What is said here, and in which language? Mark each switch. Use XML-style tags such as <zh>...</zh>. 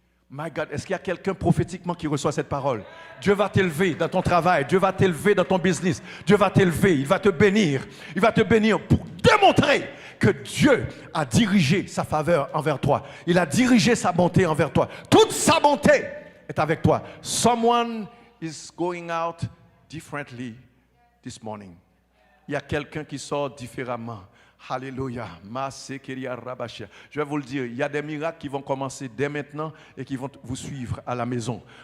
<en>My God,</en> <fr>est-ce qu'il y a quelqu'un prophétiquement qui reçoit cette parole? Dieu va t'élever dans ton travail, Dieu va t'élever dans ton business, Dieu va t'élever, il va te bénir. Il va te bénir pour démontrer que Dieu a dirigé sa faveur envers toi. Il a dirigé sa bonté envers toi. Toute sa bonté est avec toi.</fr> <en>Someone is going out differently this morning.</en> <fr>Il y a quelqu'un qui sort différemment. Alléluia. Je vais vous le dire, il y a des miracles qui vont commencer dès maintenant et qui vont vous suivre à la maison.</fr>